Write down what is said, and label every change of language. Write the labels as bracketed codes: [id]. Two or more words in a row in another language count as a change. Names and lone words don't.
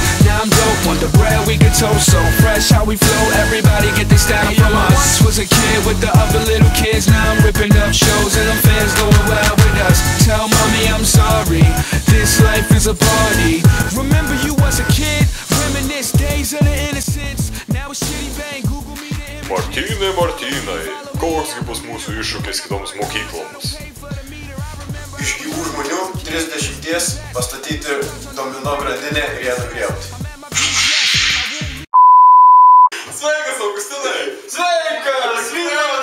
[en] Now I'm dope, on the bread we can toast, so fresh how we flow, everybody get this style from us. I once was a kid with the other little kids, now I'm ripping up shows and them fans going wild with us. Tell mommy I'm sorry, this life is a party. Remember you was a kid, reminisce days of the innocence. Now it's Chitty Bang, Google me the [lt] Martynai, Martynai, koks gi bus mūsų iššūkis kitoms mokykloms? Iš gyvų žmonių 30 pastatyti domino grandinę ir ją nugriauti. Sveikas, Augustinai! Sveikas!